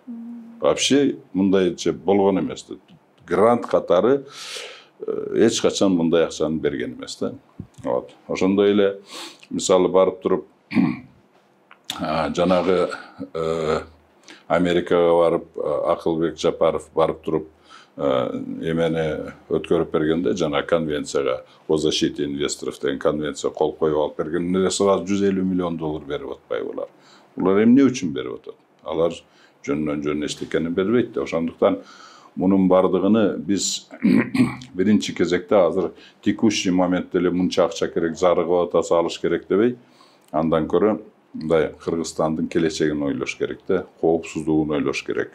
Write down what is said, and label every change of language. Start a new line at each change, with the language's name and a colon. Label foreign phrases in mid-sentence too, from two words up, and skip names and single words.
Kyrgyz: Вообще мындайча болгон эмес. Грант катары эч качан мындай акчаны берген эмес да. Вот. Ошондой эле мисалы барып туруп жанагы Америкага барып Акылбек Жапаров барып туруп эмени өткөрүп бергенде жана конвенцияга
Russian: о защите инвесторов
Kyrgyz: деген конвенция кол коюп алып бергенде сразу 150 миллион доллар берип атпайбы булар. Булар эмне үчүн берип атат? Алар жөн эчтекени бербейт да. Ошондуктан мунун бардыгыны биз биринчи кезекте азыр
Russian: текущий моментте
Kyrgyz: эле мынча акча керек, зарыгып атасы алыш керек дебей, андан көрө мындай Кыргызстандын келечегин ойлош керек да, коопсуздугун ойлош керек.